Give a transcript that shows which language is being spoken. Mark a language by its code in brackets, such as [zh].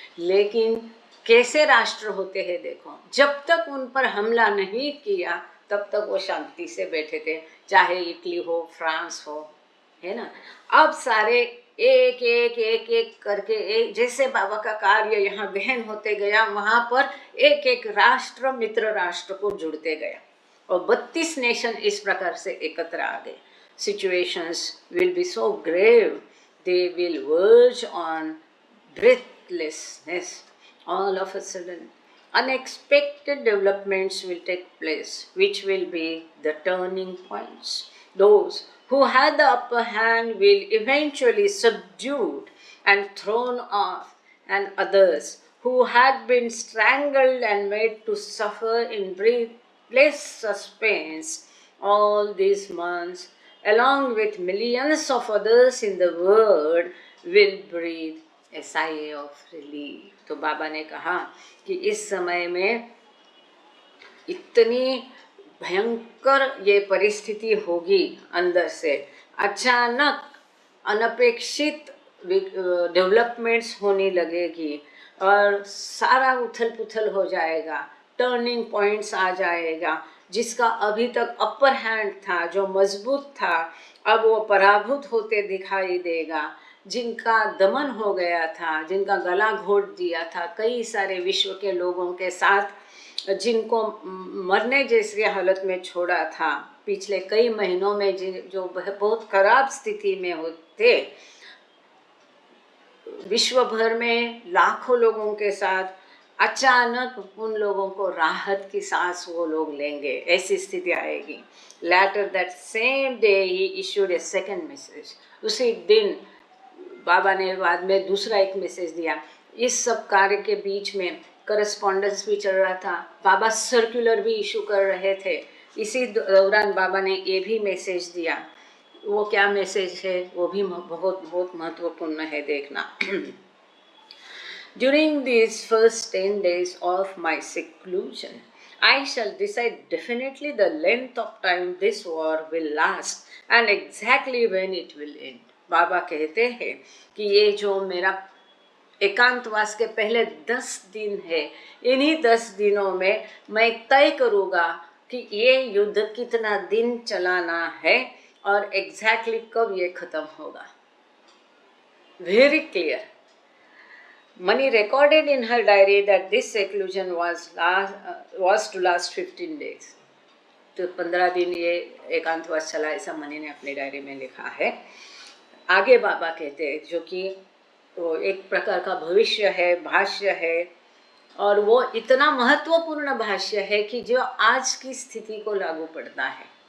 [hi] लेकिन कैसे राष्ट्र होते हैं देखो, जब तक उन पर हमला नहीं किया तब तक वो शांति से बैठे थे, चाहे इटली हो, फ्रांस हो, है ना। अब सारे एक एक एक एक करके एक, जैसे बाबा का कार्य यहाँ गहन होते गया, वहाँ पर एक एक राष्ट्र मित्र राष्ट्र को जुड़ते गया और 32 नेशन इस प्रकार से एकत्र आ गए। [en] Situations will be so grave, they will verge on breathlessness. All of a sudden, unexpected developments will take place, which will be the turning points. Those who had the upper hand will eventually subdued and thrown off, and others who had been strangled and made to suffer in breathless suspense all these months, along with millions of others in the world, will breathe a sigh of relief. [hi] तो बाबा ने कहा कि इस समय में इतनी भयंकर ये परिस्थिति होगी, अंदर से अचानक अनपेक्षित डेवलपमेंट्स होने लगेगी और सारा उथल पुथल हो जाएगा, टर्निंग पॉइंट्स आ जाएगा। जिसका अभी तक अपर हैंड था, जो मजबूत था, अब वो पराभूत होते दिखाई देगा। जिनका दमन हो गया था, जिनका गला घोट दिया था, कई सारे विश्व के लोगों के साथ जिनको मरने जैसी हालत में छोड़ा था पिछले कई महीनों में, जो बहुत खराब स्थिति में होते, विश्व भर में लाखों लोगों के साथ अचानक उन लोगों को राहत की सांस वो लोग लेंगे, ऐसी स्थिति आएगी। [en] Later that same day he issued a second message. [hi] उसी दिन बाबा ने बाद में दूसरा एक मैसेज दिया। इस सब कार्य के बीच में करस्पॉन्डेंस भी चल रहा था, बाबा सर्कुलर भी इशू कर रहे थे। इसी दौरान बाबा ने ये भी मैसेज दिया। वो क्या मैसेज है वो भी बहुत बहुत महत्वपूर्ण है, देखना। [en] During these first 10 days of my seclusion, I shall decide definitely the length of time this war will last and exactly when it will end. [hi] बाबा कहते हैं कि ये जो मेरा एकांतवास के पहले 10 दिन है, इन्हीं 10 दिनों में मैं तय करूँगा कि ये युद्ध कितना दिन चलाना है और एग्जैक्टली कब ये खत्म होगा। [en] Very clear. Mani recorded in her diary that this seclusion was to last 15 days. [hi] तो 15 दिन ये एकांतवास चला, ऐसा मनी ने अपनी डायरी में लिखा है। आगे बाबा कहते हैं, जो कि वो एक प्रकार का भविष्य है, भाष्य है, और वो इतना महत्वपूर्ण भाष्य है कि जो आज की स्थिति को लागू पड़ता है।